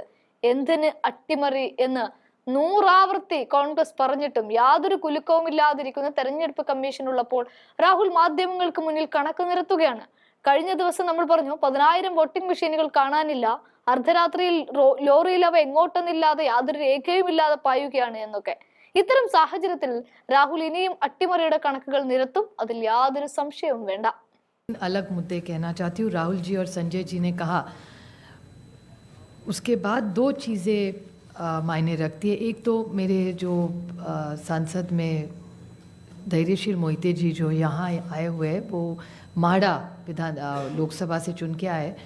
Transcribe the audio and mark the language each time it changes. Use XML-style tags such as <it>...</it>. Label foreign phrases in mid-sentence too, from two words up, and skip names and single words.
<ml>എന്തിന് അട്ടിമറി എന്ന് 100 ആവർത്തി കോൺഗ്രസ് പറഞ്ഞിട്ടും യാതൊരു കുലുക്കവും ഇല്ലാതിരിക്കുന്ന തെരഞ്ഞെടുപ്പ് കമ്മീഷൻ ഉള്ളപ്പോൾ രാഹുൽ മാധ്യമങ്ങൾക്ക് മുന്നിൽ കണക്ക് നിരത്തുകയാണ്. കഴിഞ്ഞ ദിവസം നമ്മൾ പറഞ്ഞു 10,000 വോട്ടിംഗ് മെഷീനുകൾ കാണാനില്ല, അർദ്ധരാത്രിയിൽ ലോറിയിൽ അവ എങ്ങോട്ടെന്നില്ലാതെ യാതൊരു രേഖയും ഇല്ലാതെ പായുകയാണ് എന്നൊക്കെ. ഇത്തരം സാഹചര്യത്തിൽ രാഹുൽ ഇനിയും അട്ടിമറിയുടെ കണക്കുകൾ നിരത്തും, അതിൽ യാതൊരു സംശയവും വേണ്ട.</ml> <hi>अलग मुद्दे कहना चाहती हूँ. राहुल जी और संजय जी ने कहा, उसके बाद 2 चीज़ें मायने रखती है. एक तो मेरे जो सांसद में धैर्यशील मोहिते जी जो यहाँ आए हुए हैं, वो माड़ा विधान लोकसभा से चुन के आए.</hi>